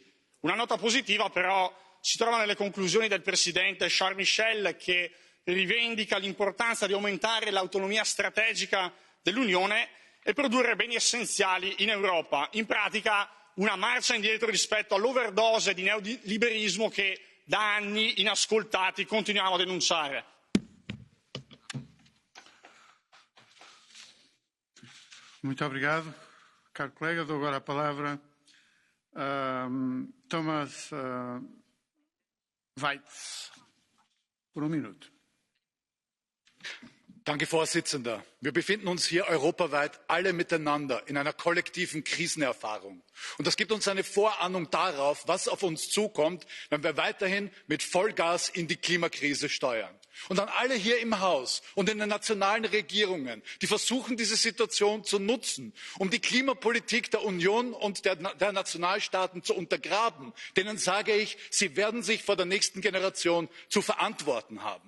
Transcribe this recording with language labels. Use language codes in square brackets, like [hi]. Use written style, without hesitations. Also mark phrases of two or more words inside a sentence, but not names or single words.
[it] Una nota positiva però si trova nelle conclusioni del presidente Charles Michel, che rivendica l'importanza di aumentare l'autonomia strategica dell'Unione e produrre beni essenziali in Europa. In pratica una marcia indietro rispetto all'overdose di neoliberismo che da anni inascoltati continuiamo a denunciare. [pt] Muito obrigado, caro colega. Dou agora a palavra a Thomas Weitz. Por un minuto. [de] Danke, Vorsitzender. Wir befinden uns hier europaweit alle miteinander in einer kollektiven Krisenerfahrung. Und das gibt uns eine Vorahnung darauf, was auf uns zukommt, wenn wir weiterhin mit Vollgas in die Klimakrise steuern. Und an alle hier im Haus und in den nationalen Regierungen, die versuchen, diese Situation zu nutzen, um die Klimapolitik der Union und der Nationalstaaten zu untergraben, denen sage ich, sie werden sich vor der nächsten Generation zu verantworten haben.